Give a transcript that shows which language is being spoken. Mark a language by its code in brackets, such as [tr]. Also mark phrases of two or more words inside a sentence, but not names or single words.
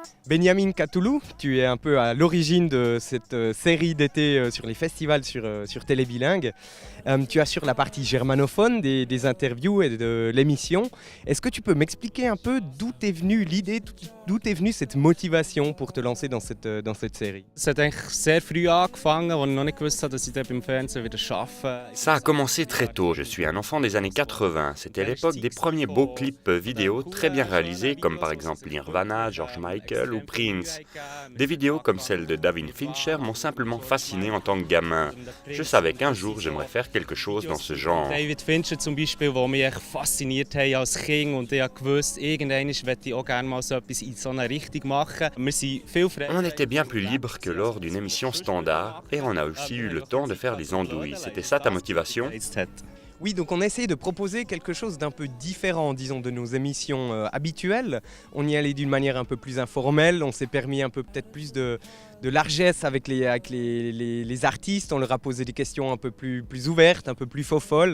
[fr] Benjamin Catoulou, tu es un peu à l'origine de cette série d'été sur les festivals sur Télé Bilingue. Tu assures la partie germanophone des interviews et de l'émission. Est-ce que tu peux m'expliquer un peu d'où t'est venue l'idée, d'où t'est venue cette motivation pour te lancer dans cette série? [de] Es hat eigentlich sehr früh angefangen, als ich noch nicht gewusst habe, dass ich dann beim Fernsehen wieder arbeite. [fr] Ça a commencé très tôt, je suis un enfant des années 80. C'était l'époque des premiers beaux clips vidéo très bien réalisés, comme par exemple Nirvana, George Michael ou Prince. Des vidéos comme celle de David Fincher m'ont simplement fasciné en tant que gamin. Je savais qu'un jour j'aimerais faire quelque chose dans ce genre. [de] David Fincher zum Beispiel, der mich echt fasziniert hat als Kind, und ich wusste, irgendwann möchte ich auch gerne mal so etwas in so eine Richtung machen. Wir sind viel freier. [fr] On était bien plus libre que lors d'une émission standard et on a aussi eu le temps de faire des andouilles. C'était ça ta motivation? Oui, donc on a essayé de proposer quelque chose d'un peu différent, disons, de nos émissions habituelles. On y allait d'une manière un peu plus informelle, on s'est permis un peu peut-être plus de largesse avec les artistes, on leur a posé des questions un peu plus ouvertes, un peu plus faux-folles.